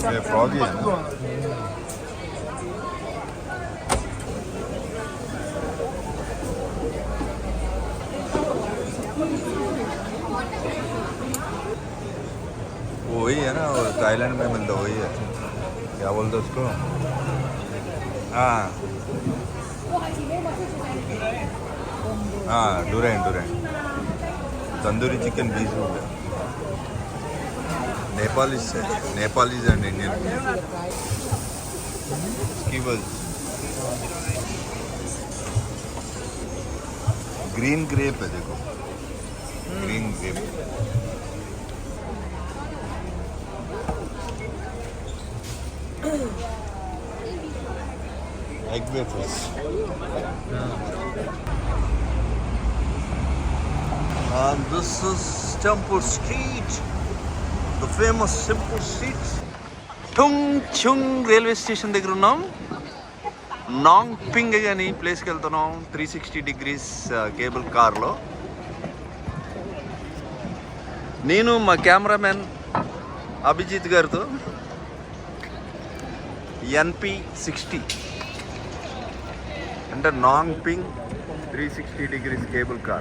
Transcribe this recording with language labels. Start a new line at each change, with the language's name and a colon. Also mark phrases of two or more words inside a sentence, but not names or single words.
Portuguese: É frog, né?
Hindi: वही है ना, वो थाईलैंड में मिलता वही है, क्या बोलते उसको? हाँ हाँ, डुरेन डुरेन तंदूरी चिकन 20 रुपये.
English: Nepalese and Indian skewers. green grape
Hindi: है देखो,
English: green grape. Egg wafers. And this is Temple Street, the famous Temple Street.
Telugu: Tungchung
English: railway station
Telugu: దగ్గర ఉన్నాం. నాంగ్ పింగ్ అని ప్లేస్కి వెళ్తున్నాం 360
English: degrees cable
Telugu: కార్లో. నేను మా కెమెరామెన్ అభిజిత్ గారితో NP60 అంటే నాంగ్ పింగ్ 360
English: degrees cable car.